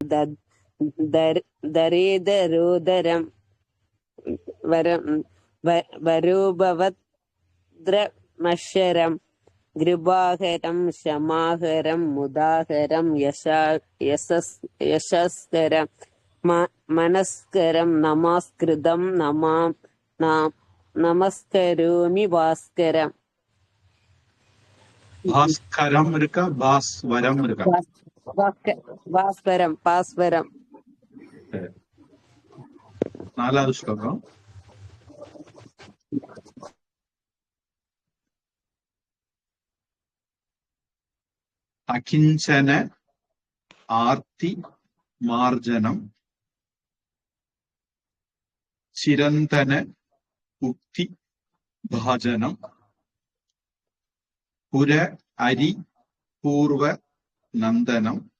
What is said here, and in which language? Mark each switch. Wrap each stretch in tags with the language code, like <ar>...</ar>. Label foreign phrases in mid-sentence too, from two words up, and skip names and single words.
<sa>दरेदरोदरं वरोभवक्त्रमक्षरम् कृपाकरं क्षमाकरं मुदाकरं यशस्करं मनस्करं नमस्कृतं नमस्करोमि भास्करम्.</sa> <ta>பாஸ்கரம் இருக்கா பாஸ்வரம் இருக்கா? பாஸ்வரம் பாஸ்வரம். சரி. 4வது ஸ்லோகம்.</ta> <sa>अकिञ्चन आर्ति मार्जनं चिरन्तन उक्ति भाजनं पुर अरि पूर्व नन्दनम्.</sa>